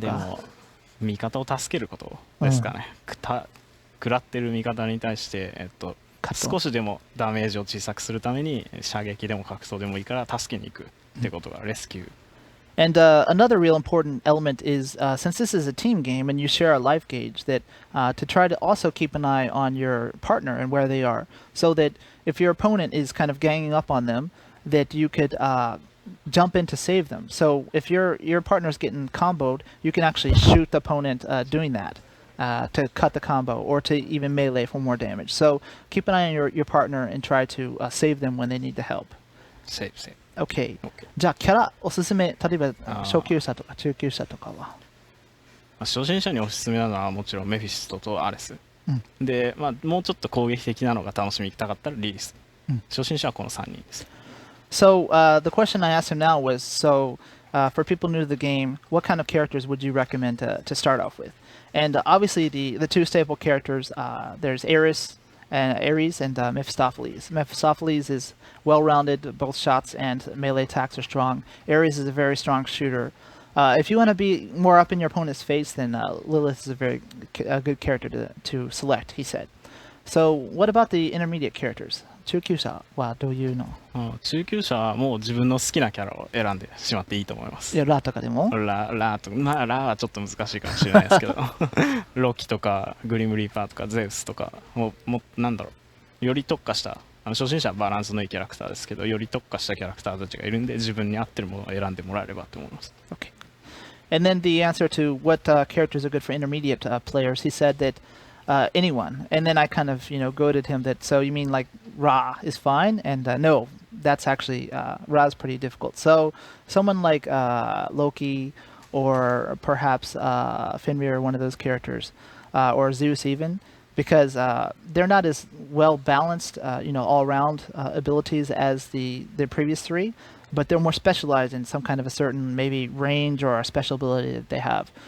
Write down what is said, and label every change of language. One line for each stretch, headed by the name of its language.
Japanese: でも味方を助けることですかね。食らってる味方に対して、少しでもダメージを小さくするために射撃でも格闘でもいいから助けに行くってことがレスキュー。
English: And another real important element is, since this is a team game and you share a life gauge, that to try to also keep an eye on your partner and where they are, so that if your opponent is kind of ganging up on them, that you could jump in to save them. So if your partner's getting comboed, you can actually shoot the opponent doing that to cut the combo, or to even melee for more damage. So keep an eye on your partner and try to save them when they need the help. Save. Okay.
Japanese: じゃあキャラおすすめ、例えば初級者とか中級者とかは？初心者におすすめなのはもちろんメフィストとアレス。で、もうちょっと攻撃的なのが楽しみたかったらリリス。初心者はこの3人です。
English: So the question I asked him now was, for people new to the game, what kind of characters would you recommend to start off with? And obviously the two staple characters, there's Ares and Mephistopheles. Mephistopheles is well-rounded, both shots and melee attacks are strong. Ares is a very strong shooter. If you want to be more up in your opponent's face, then Lilith is a very good character to select, he said. So what about the intermediate characters?
Japanese: 中級者はどういうの？中級者はもう自分の好きなキャラを選んでしまっていいと思います。いや、ラとかでも？ラとか、まあラはちょっと難しいかもしれないですけどロキとかグリムリーパーとかゼウスとかなんだろう、より特化した初心者はバランスのいいキャラクターですけど、より特化したキャラクターたちがいるんで、自分に合ってるものを選んでもらえればと思います。
English: Okay. And then the answer to what characters are good for intermediate players, he said that anyone. And then I kind of, goaded him that, so you mean like Ra is fine? And no, that's actually, Ra is pretty difficult. So someone like Loki or perhaps Fenrir, one of those characters, or Zeus even, because they're not as well balanced, all around abilities as the previous three, but they're more specialized in some kind of a certain maybe range or a special ability that they have.